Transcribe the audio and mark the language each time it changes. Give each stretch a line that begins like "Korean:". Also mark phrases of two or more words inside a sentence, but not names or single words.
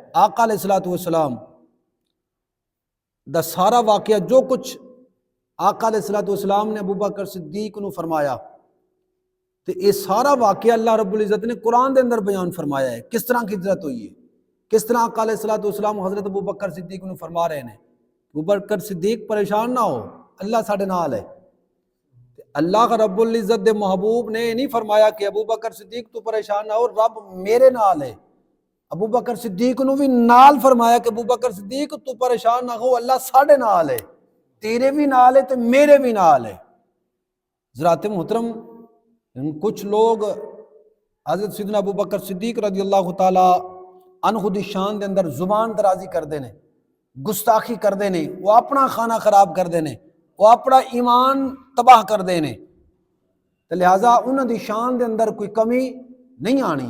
Punjabi: آقا
Arabic: علیہ الصلوۃ والسلام
Punjabi: دا سارا واقعہ جو کچھ آقا
Arabic: علیہ الصلوۃ والسلام
Punjabi: نے ابو بکر صدیق نو فرمایا، تو یہ سارا واقعہ اللہ رب العزت نے قرآن دے اندر بیان فرمایا ہے۔ کس طرح کی ہجرت ہوئی ہے، کس طرح آقا
Arabic: علیہ الصلوۃ والسلام
Punjabi: حضرت ابو بکر صدیق نو فرما رہے ہیں ابو بکر صدیق پریشان نہ ہو، اللہ ساڈے نال ہے۔ اللہ رب العزت دے محبوب نے نہیں فرمایا کہ ابو بکر صدیق تو پریشان نہ ہو، رب میرے نال ہے۔ ابو بکر صدیق نو بھی نال فرمایا کہ ابو بکر صدیق تو پریشان نہ ہو، اللہ ساڈے نال ہے، تیرے بھی نال ہے تو میرے بھی نال ہے۔ حضرات محترم، کچھ لوگ حضرت سیدنا ابو بکر صدیق
Arabic: رضی اللہ تعالی عنہ
Punjabi: دی شان دے اندر زبان درازی کردے نے، گستاخی کردے نے، وہ اپنا کھانا خراب کردے نے، وہ اپنا ایمان تباہ کردے نے، تو لہٰذا انہاں دی شان دے اندر کوئی کمی نہیں آنی۔